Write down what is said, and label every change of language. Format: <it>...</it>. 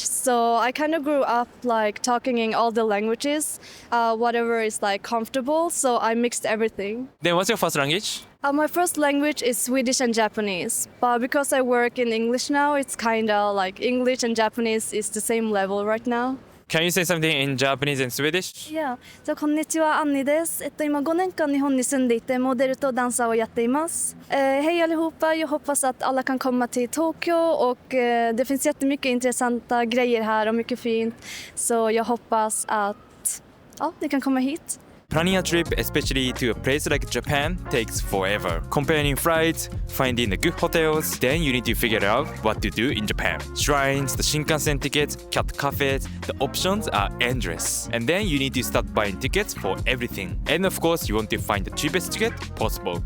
<en>So I kind of grew up like talking in all the languages, whatever is like comfortable. So I mixed everything. Then what's your first language? My first language is Swedish and Japanese, but because I work in English now, it's kind of like English and Japanese is the same level right now. Can you say something in Japanese and Swedish? Yeah.</en> <ja>こんにちは、アンニです。今5年間日本に住んでいて、モデルとダンサーをやっています。</ja> <sv>Hej allihopa, jag hoppas att alla kan komma till Tokyo och det finns jättemycket intressanta grejer här och mycket fint. Så jag hoppas att ni kan komma hit.</sv> <en>Planning a trip, especially to a place like Japan, takes forever. Comparing flights, finding the good hotels, then you need to figure out what to do in Japan. Shrines, the Shinkansen tickets, cat cafes, the options are endless. And then you need to start buying tickets for everything. And of course, you want to find the cheapest ticket possible.</en>